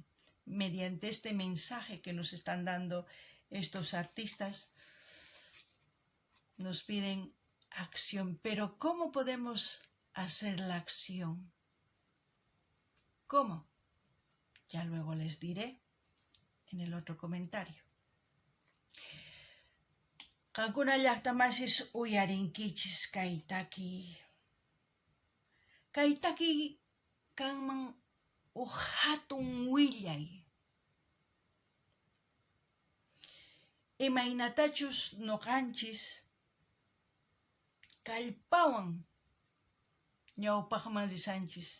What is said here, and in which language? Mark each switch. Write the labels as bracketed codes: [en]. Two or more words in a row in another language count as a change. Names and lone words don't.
[es] Mediante este mensaje que nos están dando estos artistas, nos piden acción. Pero ¿cómo podemos hacer la acción? ¿Cómo? Ya luego les diré en el otro comentario. [qu] Kankuna llaqtamasis uyarinkichis kaytaki. Kaytaki kanman hatun willay. Imaynatachus noqanchis kallpawan ñawpaqman risanchis.